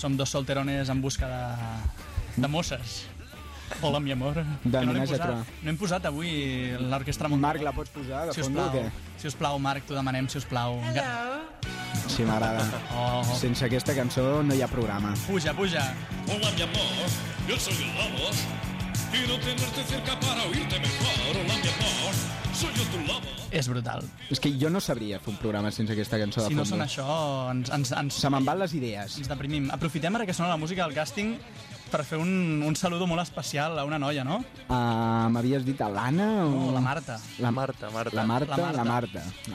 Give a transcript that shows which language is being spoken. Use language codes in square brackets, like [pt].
[ca] Som dos solterones en busca de mosses. [es] Hola, mi amor. [ca] No hem posat avui l'orquestra mundial. Marc, la pots posar de fons o què? Si us plau, Marc, t'ho demanem, si us plau. [en] Hello. [ca] Sí, m'agrada. Oh. Sense aquesta cançó no hi ha programa. Puja. [es] Hola, mi amor, yo soy el lobo. Y no tenerte cerca para oírte mejor. Hola, mi amor, soy yo tu lobo. [ca] És brutal. És que jo no sabria fer un programa sense aquesta cançó de fons. Si no són això, ens... Se me'n van les idees. Ens deprimim. Aprofitem ara que sona la música del càsting per fer un saludo molt especial a una noia, no? M'havies dit a l'Anna o...? No, la Marta. La Marta.